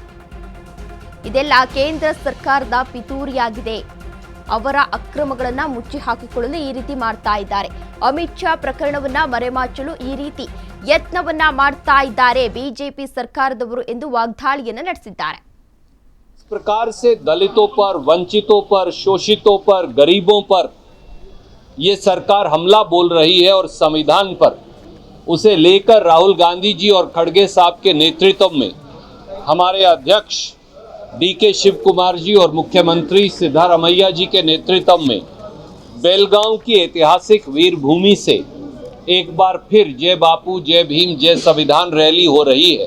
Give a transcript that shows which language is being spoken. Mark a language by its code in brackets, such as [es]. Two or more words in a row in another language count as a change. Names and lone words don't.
[kn] ಇದೆಲ್ಲ ಕೇಂದ್ರ ಸರ್ಕಾರದ ಪಿತೂರಿಯಾಗಿದೆ. ಅವರ ಅಕ್ರಮಗಳನ್ನ ಮುಚ್ಚಿ ಹಾಕಿಕೊಳ್ಳಲು ಈ ರೀತಿ ಮಾಡ್ತಾ ಇದ್ದಾರೆ. ಅಮಿತ್ ಶಾ ಪ್ರಕರಣವನ್ನ ಮರೆಮಾಚಲು ಈ ರೀತಿ ಯತ್ನವನ್ನ ಮಾಡ್ತಾ ಇದ್ದಾರೆ ಬಿಜೆಪಿ ಸರ್ಕಾರದವರು ಎಂದು ವಾಗ್ದಾಳಿಯನ್ನು ನಡೆಸಿದ್ದಾರೆ. [hi] इस प्रकार से दलितों पर, वंचितों पर, शोषितों पर, गरीबों पर ये सरकार हमला बोल रही है और संविधान पर उसे लेकर राहुल गांधी जी और खड़गे साहब के नेतृत्व में हमारे अध्यक्ष डीके शिव कुमार जी और मुख्यमंत्री सिद्धारमैया जी के नेतृत्व में बेलगांव की ऐतिहासिक वीर भूमि से एक बार फिर जय बापू, जय भीम, जय संविधान रैली हो रही है।